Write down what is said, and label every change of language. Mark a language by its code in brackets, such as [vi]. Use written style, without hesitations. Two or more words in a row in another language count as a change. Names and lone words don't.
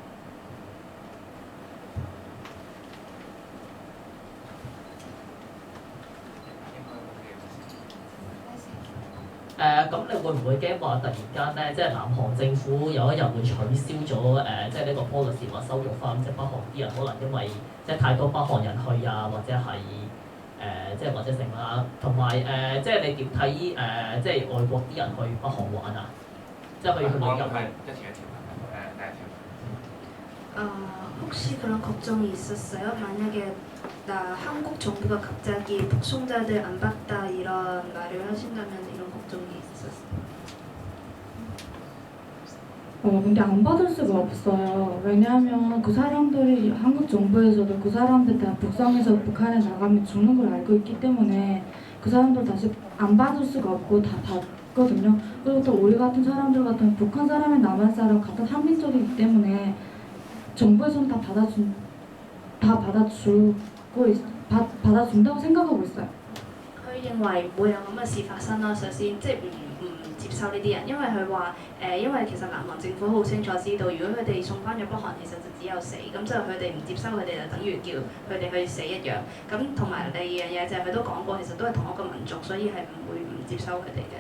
[yue] 咁你會唔會驚話突然間咧，即係南韓政府有一日會取消咗即係呢個 policy 話收容翻即係北韓啲人，可能因為即係太多北韓人去啊，或者係即係或者成啦，同埋即係你點睇即係外國啲人去北韓玩啊？即係去旅遊。 [ko] 혹시 그런 걱정이 있었어요? 만약에 한국 정부가 갑자기 북송자들 안 받다 이런 말을 하신다면 이런 걱정이 있었어요. 근데 안 받을 수가 없어요. 왜냐하면 그 사람들이 한국 정부에서도 그 사람들 다 북성에서 북한에 나가면 죽는 걸 알고 있기 때문에 그 사람들 다시 안 받을 수가 없고 다 받거든요. 그리고 또 우리 같은 사람들 같은 북한 사람이 남한 사람 같은 한민족이기 때문에 정부에서는 다 받아준다고 생각하고 있어요. [yue] 佢認為唔會有咁嘅事發生啦。首先，即係唔接受呢啲人，因為佢話因為其實南韓政府好清楚知道，如果佢哋送翻咗北韓，其實就只有死，咁所以佢哋唔接收佢哋就等於叫佢哋去死一樣。咁同埋第二樣嘢就係佢都講過，其實都係同一個民族，所以係唔會唔接收佢哋嘅。